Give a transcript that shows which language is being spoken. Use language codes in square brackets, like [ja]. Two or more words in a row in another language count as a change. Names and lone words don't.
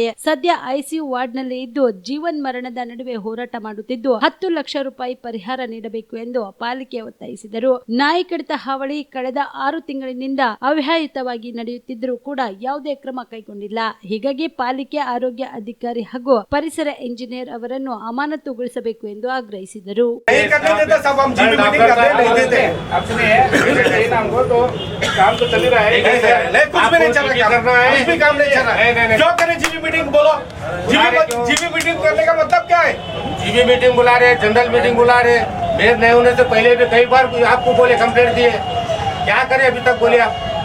[kn] ಸದ್ಯ ICU ವಾರ್ಡ್ನಲ್ಲಿ ಇದ್ದು ಜೀವನ್ ಮರಣದ ನಡುವೆ ಹೋರಾಟ ಮಾಡುತ್ತಿದ್ದು 10 ಲಕ್ಷ ರೂಪಾಯಿ ಪರಿಹಾರ ನೀಡಬೇಕು ಎಂದು ಪಾಲಿಕೆ ಒತ್ತಾಯಿಸಿದರು. ನಾಯಿ ಕಡಿತ ಹಾವಳಿ ಕಳೆದ 6 ತಿಂಗಳಿನಿಂದ ಅವ್ಯಾಹತವಾಗಿ ನಡೆಯುತ್ತಿದ್ದರೂ ಕೂಡ ಯಾವುದೇ ಕ್ರಮ ಕೈಗೊಂಡಿಲ್ಲ. ಹೀಗಾಗಿ ಪಾಲಿಕೆ ಆರೋಗ್ಯ ಅಧಿಕಾರಿ ಹಾಗೂ ಪರಿಸರ ಇಂಜಿನಿಯರ್ ಅವರನ್ನು ಅಮಾನತುಗೊಳಿಸಬೇಕು ಎಂದು ಆಗ್ರಹಿಸಿದರು. [en] GB meeting [hi] बुला रहे, [en] general meeting [hi] बुला रहे, मेयर नहीं होने से पहले भी कई बार आपको बोले, कंप्लेंट दिए, क्या करें अभी तक बोले आप?